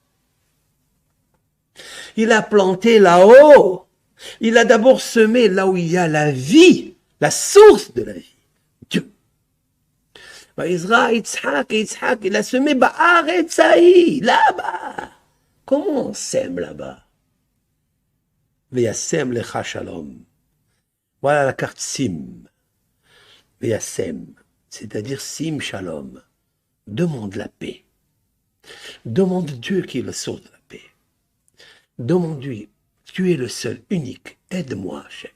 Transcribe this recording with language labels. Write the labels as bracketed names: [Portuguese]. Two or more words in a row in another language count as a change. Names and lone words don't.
[French] Il a planté là-haut. Il a d'abord semé là où il y a la vie, la source de la vie, Dieu. Israël, Yitzhak, il a semé [Hebrew] בארץ חי, [French] là-bas. Comment on sème là-bas? [Hebrew] וישם לך שלום. [French] Voilà la carte Sim. Veyasem, c'est-à-dire [Hebrew] שים שלום. [French] Demande la paix. Demande Dieu qui est le source de la paix. Demande-lui, tu es le seul, unique, aide-moi, Hachem.